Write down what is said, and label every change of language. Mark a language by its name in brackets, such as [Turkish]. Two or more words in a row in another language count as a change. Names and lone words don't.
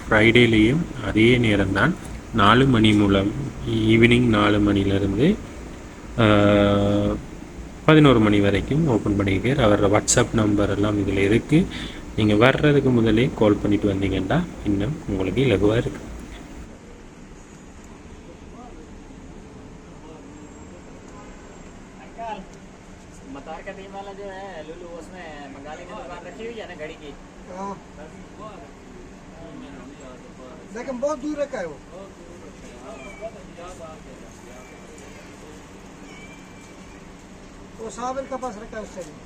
[Tamil] ஃப்ரைடேலேயும் அதே நேரம் தான், 4 மணி மூலம் ஈவினிங் 4 மணிலேருந்து 11 மணி வரைக்கும் ஓப்பன் பண்ணியிருக்கார். அவரோட வாட்ஸ்அப் நம்பர் எல்லாம் இதில் இருக்குது. நீங்கள் வர்றதுக்கு முதலே கால் பண்ணிட்டு வந்தீங்கன்னா இன்னும் உங்களுக்கு இலகுவாக இருக்குது. [Hindi] मतार का टीम वाला जो है लुलू, उसमें बंगाली की दुकान रखी हुई है ना घड़ी की। लेकिन बहुत दूर रखा है वो साबिर का पास रखा है उससे।